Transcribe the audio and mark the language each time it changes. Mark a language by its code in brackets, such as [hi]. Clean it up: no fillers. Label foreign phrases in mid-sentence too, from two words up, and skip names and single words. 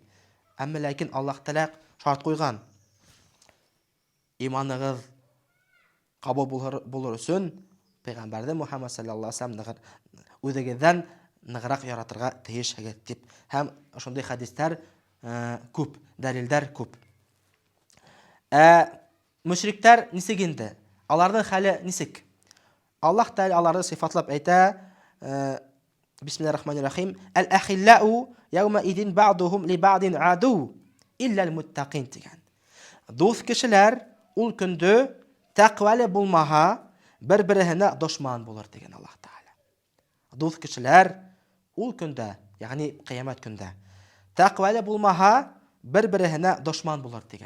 [tt] Әмма ләкин Аллаһ Тәгалә шарт куйган. Иманыгыз кабул булыр өчен Пәйгамбәрне Мухаммад [ar] صلى الله عليه وسلم [tt] үзегездән ныграк яратырга тиешсегез дип. Һәм ошондай хадислар күп, дәлилләр күп. Мөшриктәр нисек инде? Аларның хәле нисек? Аллаһ Тәгалә аларны сыйфатлап әйтә. [ar] بسم الله الرحمن الرحيم. الأخلاء يومئذ بعضهم لبعض عدو إلا المتقين дигән. [tt] Дус кешеләр ул көндә тәкъвәле булмаһа, бер-беренә дошман булыр дигән Аллаһ Тәгалә. Дус кешеләр ул көндә, ягъни кыямат көндә, тәкъвәле булмаһа, бер-беренә дошман булыр дигән.